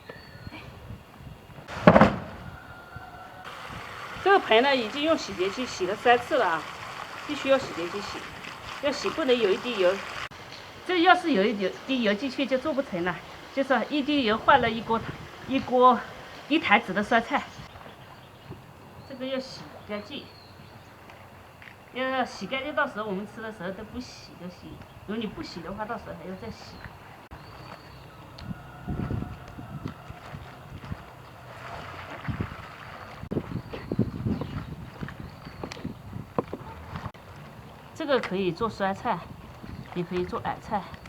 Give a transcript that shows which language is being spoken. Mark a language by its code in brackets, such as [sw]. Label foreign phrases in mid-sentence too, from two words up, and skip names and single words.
[zh] 这个盆呢，已经用洗洁精洗了3次了啊，必須要洗洁精洗，要洗不能有一滴油。這要是有一滴油進去就做不成了，就是一滴油換了一台子的酸菜。這個要洗乾淨。要洗乾淨，到時候我們吃的時候都不洗就行。如果你不洗的話，到時候還要再洗。這個可以做酸菜，也可以做矮菜。